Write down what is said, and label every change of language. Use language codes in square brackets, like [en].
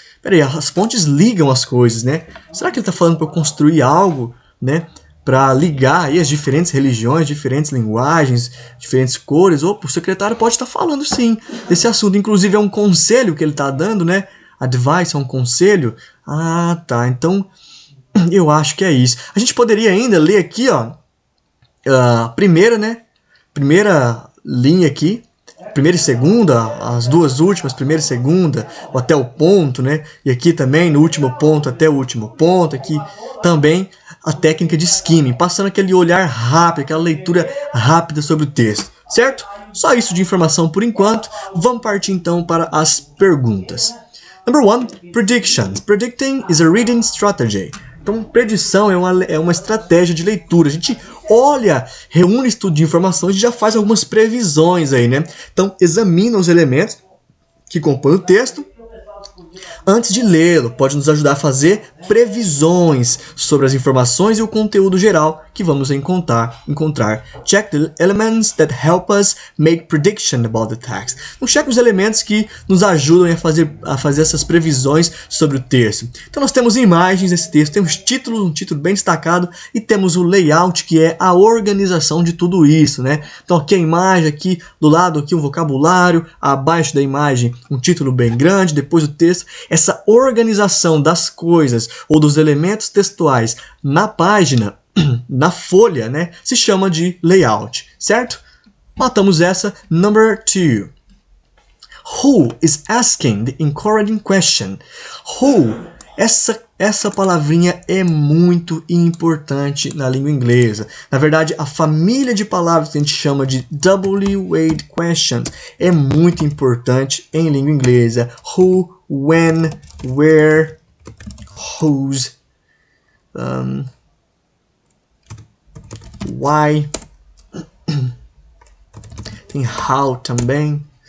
[pt] Peraí, as pontes ligam as coisas, né? Será que ele está falando para eu construir algo, né? Para ligar aí as diferentes religiões, diferentes linguagens, diferentes cores? Opa, o secretário pode estar falando sim desse assunto. Inclusive é um conselho que ele está dando, né? Advice é um conselho. Ah, tá. Então, eu acho que é isso. A gente poderia ainda ler aqui, ó. Primeira, né? Primeira linha aqui. Primeira e segunda, as duas últimas, primeira e segunda, ou até o ponto, né? E aqui também, no último ponto até o último ponto, aqui também a técnica de skimming, passando aquele olhar rápido, aquela leitura rápida sobre o texto, certo? Só isso de informação por enquanto. Vamos partir então para as perguntas. [en] Number 1, predictions. Predicting is a reading strategy. [pt] Então, predição é uma estratégia de leitura. A gente olha, reúne estudo de informações e já faz algumas previsões aí, né? Então, examina os elementos que compõem o texto antes de lê-lo. Pode nos ajudar a fazer previsões sobre as informações e o conteúdo geral que vamos encontrar. [en] Check the elements that help us make prediction about the text. [pt] Então, cheque os elementos que nos ajudam a fazer essas previsões sobre o texto. Então, nós temos imagens desse texto, temos título, um título bem destacado, e temos o layout, que é a organização de tudo isso, né? Então, aqui a imagem, aqui do lado aqui um vocabulário, abaixo da imagem um título bem grande, depois o texto. Essa organização das coisas ou dos elementos textuais na página, na folha, né, se chama de layout, certo? Matamos essa. [en] Number 2. Who is asking the encouraging question? [pt] Who, essa palavrinha é muito importante na língua inglesa. Na verdade, a família de palavras que a gente chama de W-weight questions é muito importante em língua inglesa. [en] Who, when, where, whose, why, [pt] tem how também.